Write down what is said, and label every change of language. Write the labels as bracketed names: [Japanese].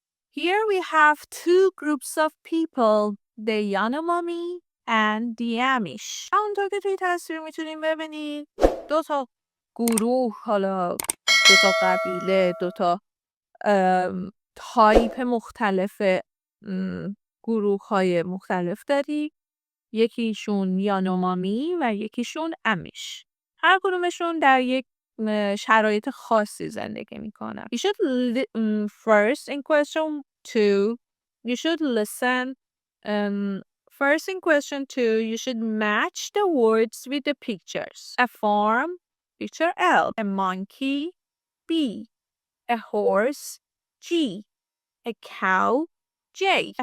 [English] Here we have two groups of people. The Yanomami and the Amish. [Persian] همونطور که توی تصویر میتونیم ببینید دو تا گروه، حالا دو تا قبیله، دو تا تایپ مختلف گروه های مختلف داری. یکیشون یانومامی و یکیشون آمیش. هر کدومشون در یک شرایط خاصی زندگی میکنن. [English] You should first in question 2 you should listen. First in question 2 you should match the words with the pictures. A farm, picture L. A monkey, B. A horse, G. A cow, J.